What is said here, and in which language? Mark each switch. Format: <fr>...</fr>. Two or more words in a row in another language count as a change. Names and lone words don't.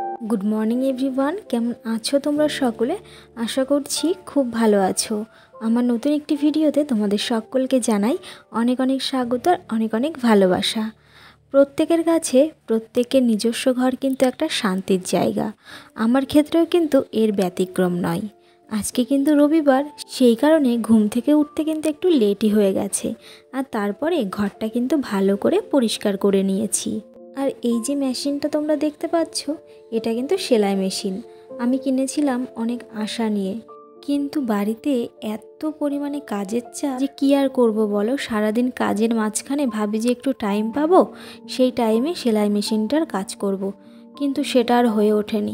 <en>Good morning everyone</en> <bn>কেমন আছো তোমরা সকলে আশা করছি খুব ভালো আছো। আমার নতুন একটি ভিডিওতে তোমাদের সকলকে জানাই অনেক অনেক স্বাগত আর অনেক অনেক ভালোবাসা। প্রত্যেকের কাছে প্রত্যেকের নিজস্ব ঘর কিন্তু একটা শান্তির জায়গা। আমার ক্ষেত্রেও কিন্তু এর ব্যতিক্রম নয়। আজকে কিন্তু রবিবার, সেই কারণে ঘুম থেকে উঠতে কিন্তু একটু লেটই হয়ে গেছে আর তারপরে ঘরটা কিন্তু ভালো করে পরিষ্কার করে নিয়েছি। और এই যে মেশিনটা তোমরা দেখতে পাচ্ছ এটা কিন্তু সেলাই মেশিন। আমি কিনেছিলাম অনেক আশা নিয়ে, কিন্তু বাড়িতে এত পরিমাণে কাজের চাপ যে কি আর করব বলো। সারাদিন কাজের মাঝখানে ভাবি যে একটু টাইম পাবো, সেই টাইমে সেলাই মেশিনটার কাজ করব, কিন্তু সেটা আর হয়ে ওঠেনি।</bn>